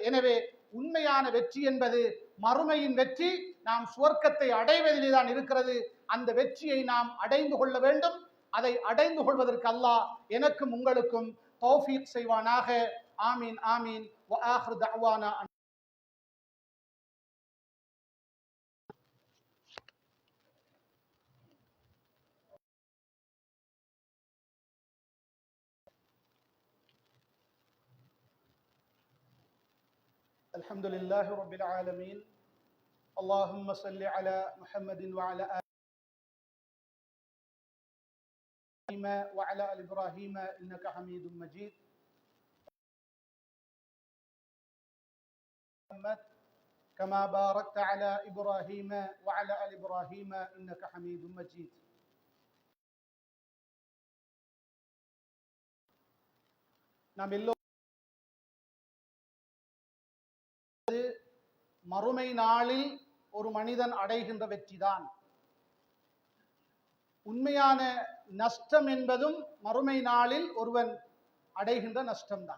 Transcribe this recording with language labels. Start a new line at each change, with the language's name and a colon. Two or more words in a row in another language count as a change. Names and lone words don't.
Tamil: எனவே உண்மையான வெற்றி என்பது மறுமையின் வெற்றி, நாம் சுவர்க்கத்தை அடைவதிலே தான் இருக்கிறது. அந்த வெற்றியை நாம் அடைந்து கொள்ள வேண்டும். அதை அடைந்து கொள்வதற்கு அல்லாஹ் எனக்கும் உங்களுக்கும் தௌஃபீக் செய்வானாக.
Arabic: آمين آمين. وآخر دعوانا الحمد لله رب العالمين. اللهم صل على محمد وعلى آل إبراهيم إنك حميد مجيد. كما باركت على إبراهيم وعلى آل إبراهيم إنك حميد مجيد.
Tamil: நாம் எல்லோரும் மறுமை நாளில் ஒரு மனிதன் அடைகின்ற வெற்றிதான். உண்மையான நஷ்டம் என்பதும் மறுமை நாளில் ஒருவன் அடைகின்ற நஷ்டம்தான்.